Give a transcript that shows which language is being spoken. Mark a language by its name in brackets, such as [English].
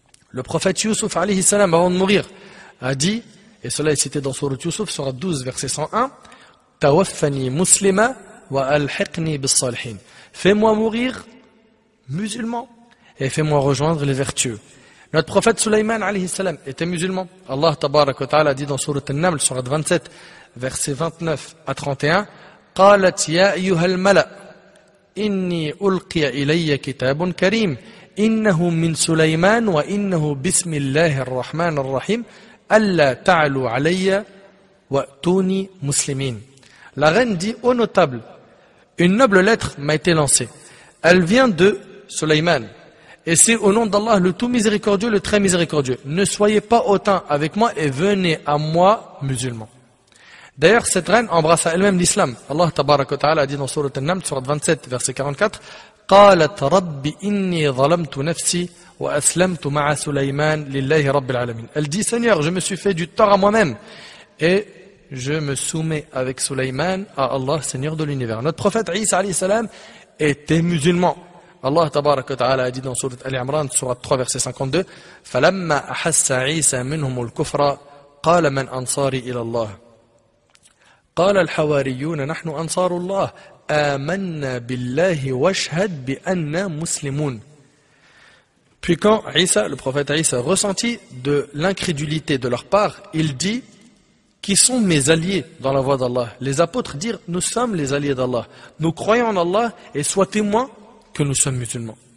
[French] Le prophète Yusuf, alayhi salam, avant de mourir, a dit, et cela est cité dans Sourate Yusuf, Sourate 12, verset 101, [Arabic] Tawaffani muslima wa alhiqni bis salihin. [French] Fais-moi mourir musulman et fais-moi rejoindre les vertueux. Notre prophète Sulayman alayhi salam était musulman. Allah tabarak wa ta'ala dit dans Sourate An-Naml, Sourate 27, versets 29 à 31, [Arabic] قالت يا أيها الملأ إني ألقي إلي كتاب كريم إنه من سليمان وإنه بسم الله الرحمن الرحيم ألا تعلوا علي وأتوني مسلمين. [French] La reine dit, ô notable, une noble lettre m'a été lancée. Elle vient de Sulayman. Et c'est au nom d'Allah le tout miséricordieux, le très miséricordieux. Ne soyez pas hautain avec moi et venez à moi, musulmans. D'ailleurs, cette reine embrassa elle-même l'islam. Allah tabarak wa ta'ala a dit dans Sourate An-Naml, Sourate 27, verset 44, [Arabic] قالت رب إني ظلمت نفسي وأسلمت مع سليمان لله رب العالمين. [French] Elle dit, Seigneur, je me suis fait du tort à moi-même et je me soumets avec Sulayman à Allah, Seigneur de l'univers. Notre prophète Isa alayhi salam était musulman. Allah tabarak wa ta'ala a dit dans Sourate Al-Imran, Sourate 3, verset 52, [Arabic] فَلَمَّا أَحَسَّ عِيسَى مِنْهُمُ الْكُفْرَ قَالَ مَنْ أَنصَارِي إِلَى اللَّهِ قال الحواريون نحن أنصار الله آمنا بالله واشهد بأننا مسلمون. [French] Puis quand Isa, le prophète Isa, ressentit de l'incrédulité de leur part, il dit, qui sont mes alliés dans la voie d'Allah? Les apôtres dirent, nous sommes les alliés d'Allah. Nous croyons en Allah et sois témoin que nous sommes musulmans.